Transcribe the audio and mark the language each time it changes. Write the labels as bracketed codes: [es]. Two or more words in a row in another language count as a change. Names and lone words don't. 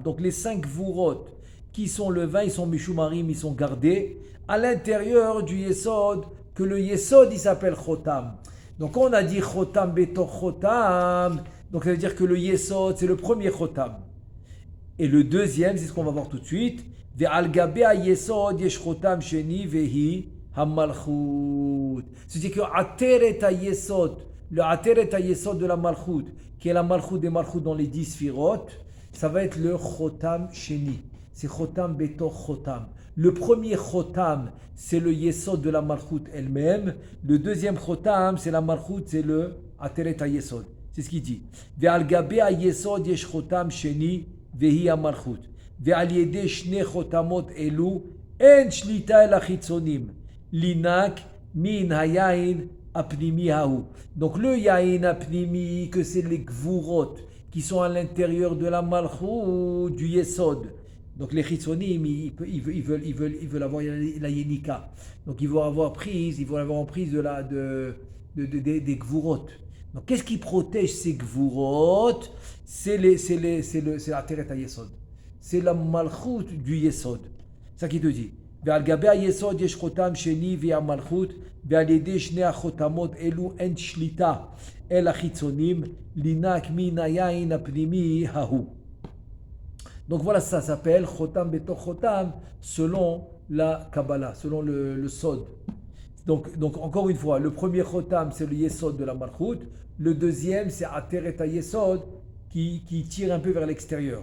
[fr] Donc les 5 Gvurot qui sont le vin, ils sont Meshumarim, ils sont gardés à l'intérieur du Yesod, que le Yesod il s'appelle Chotam. Donc quand on a dit [he] חותם בתוך חותם, [fr] donc ça veut dire que le Yesod c'est le premier Chotam. Et le deuxième, c'est ce qu'on va voir tout de suite. [he] ועל גבי יסוד יש חותם שני והיא המלכות. [fr] C'est-à-dire que [he] עטרת יסוד, [fr] le [he] עטרת יסוד [fr] de la Malchut, qui est la Malchut des Malchut dans les 10 Sfirot, ça va être le [he] חותם שני. [fr] C'est [he] חותם בתוך חותם. [fr] Le premier Chotam, c'est le Yesod de la Malchut elle-même. Le deuxième Chotam, c'est la Malchut, c'est le [he] עטרת היסוד. [fr] C'est ce qu'il dit. [he] ועל גבי היסוד יש חותם שני והיא המלכות. ועל ידי שני חותמות אלו אין שליטה אל החיצונים. לינק מן היין הפנימי ההוא. [fr] Donc le [he] יין הפנימי, [fr] que c'est les gvurot qui sont à l'intérieur de la Malchut du Yesod. Donc les chitzonim, ils veulent avoir la yenika. Donc ils vont avoir prise des gvurot. Donc qu'est-ce qui protège ces gvurot? C'est la teret yesod. C'est la malchut du yesod. C'est ça qui te dit. [he] ועל גבי היסוד יש חותם שני והמלכות, ועל ידי שני החותמות אלו אין שליטה אל החיצונים, לינק מן היין הפנימי ההוא. [fr] Donc voilà, ça s'appelle [he] חותם בתוך חותם [fr] selon la Kabbalah, selon le Sod. Donc encore une fois, le premier Chotam c'est le Yesod de la Malchut, le deuxième c'est [he] עטרת היסוד [fr] qui tire un peu vers l'extérieur.